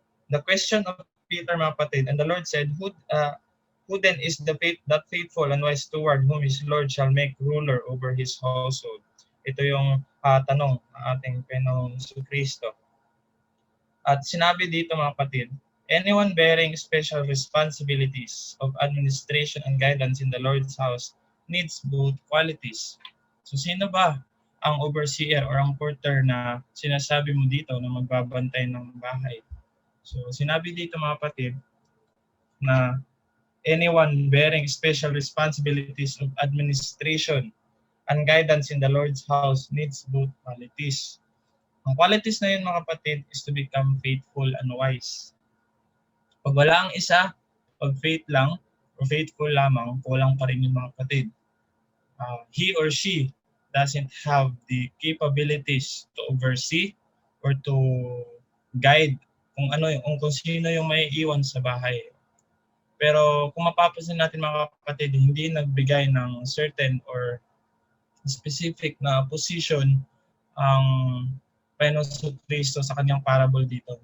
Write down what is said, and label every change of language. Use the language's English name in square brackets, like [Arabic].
[English] The question of Peter, mga kapatid, and the Lord said, who then is that faithful and wise steward whom his Lord shall make ruler over his household? [Filipino] Ito yung tanong ng ating Panginoong Kristo. At sinabi dito, mga kapatid, [English] anyone bearing special responsibilities of administration and guidance in the Lord's house needs both qualities. [Filipino] So sino ba ang overseer or ang porter na sinasabi mo dito na magbabantay ng bahay? So sinabi dito, mga kapatid, na [English] anyone bearing special responsibilities of administration and guidance in the Lord's house needs both qualities. [Filipino] Ang qualities na yun, mga kapatid, [English] is to become faithful and wise. [Filipino] Pag wala ang isa, pag faith lang or faithful lamang, kulang pa rin yung mga kapatid. [English] He or she doesn't have the capabilities to oversee or to guide [Filipino] kung ano yung kung sino yung may iwan sa bahay. Pero kung mapapansin natin, mga kapatid, hindi nagbigay ng certain or specific na position ang Panginoon Kristo sa kanyang parable dito.